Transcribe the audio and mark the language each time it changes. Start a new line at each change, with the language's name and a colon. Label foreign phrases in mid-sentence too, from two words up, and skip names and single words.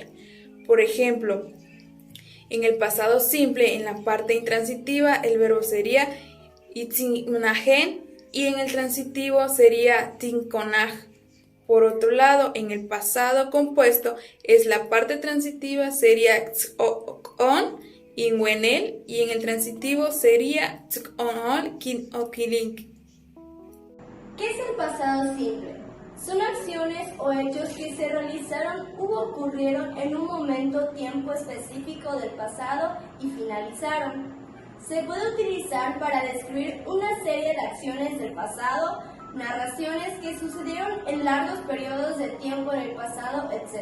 Spanish: Por ejemplo, en el pasado simple, en la parte intransitiva, el verbo sería itzinajen y en el transitivo sería tinkonaj. Por otro lado, en el pasado compuesto, es la parte transitiva sería on y wenel y en el transitivo sería
Tzotzil: tzonol kin okilink.
Spanish: ¿Qué es el pasado simple? Son acciones o hechos que se realizaron u ocurrieron en un momento tiempo específico del pasado y finalizaron. Se puede utilizar para describir una serie de acciones del pasado, narraciones que sucedieron en largos periodos de tiempo en el pasado, etc.